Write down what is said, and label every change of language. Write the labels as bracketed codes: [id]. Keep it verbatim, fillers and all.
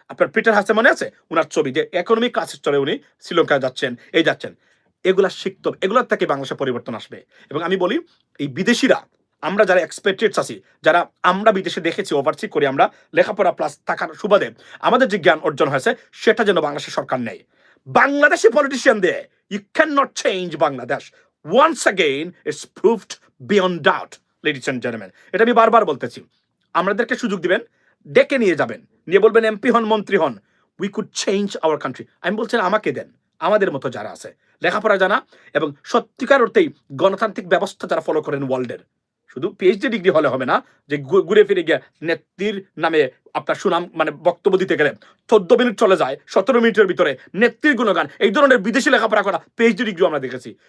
[bn] আপনার পিটার হাসে মনে আছে ওনার ছবি, যে ইকোনমিক ক্লাসে চড়ে উনি শ্রীলঙ্কায় যাচ্ছেন, এই যাচ্ছেন। এগুলা শিখতে হবে, এগুলোর থেকে বাংলাদেশে পরিবর্তন আসবে। এবং আমি বলি, এই বিদেশিরা, আমরা যারা এক্সপেক্টেডস আছি, যারা আমরা বিদেশে দেখেছি, ওভারসি করে আমরা লেখাপড়া প্লাস থাকার সুবাদে আমাদের যে জ্ঞান অর্জন হয়েছে, সেটা যেন বাংলাদেশের সরকার নেয়। বাংলাদেশি পলিটিশিয়ান দিয়ে [en] you cannot change Bangladesh. Once again, it's proved beyond doubt, ladies and gentlemen. [bn] এটা আমি বারবার বলতেছি, আমাদেরকে সুযোগ দিবেন, ডেকে নিয়ে যাবেন, নিয়ে বলবেন এমপি হন, মন্ত্রী হন, [en] We could change our country. [bn] আমি বলছি না, আমাকে দেন, আমাদের মতো যারা আছে, লেখাপড়া জানা এবং সত্যিকার অর্থেই গণতান্ত্রিক ব্যবস্থা যারা ফলো করেন ওয়ার্ল্ডের। শুধু পিএইচডি ডিগ্রি হলে হবে না, যে ঘু- ঘুরে ফিরে গিয়ে নেত্রীর নামে আপনার সুনাম, মানে বক্তব্য দিতে গেলে চোদ্দ মিনিট চলে যায়, সতেরো মিনিটের ভিতরে নেত্রীর গুণগান, এই ধরনের বিদেশি লেখাপড়া করা পিএইচডি ডিগ্রি আমরা দেখেছি।